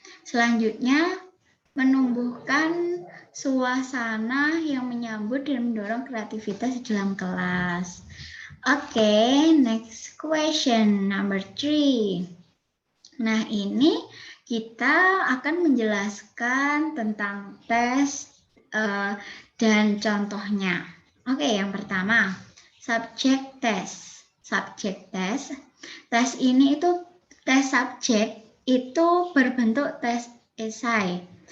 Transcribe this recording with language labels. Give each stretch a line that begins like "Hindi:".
Indonesian: Selanjutnya, menumbuhkan suasana yang menyambut dan mendorong kreativitas dalam kelas.
English: Oke, next question number 3.
Indonesian: Nah, ini kita akan menjelaskan tentang tes dan contohnya. Oke, yang pertama, subject test. Subject test. Tes ini itu tes subjek itu berbentuk tes esai.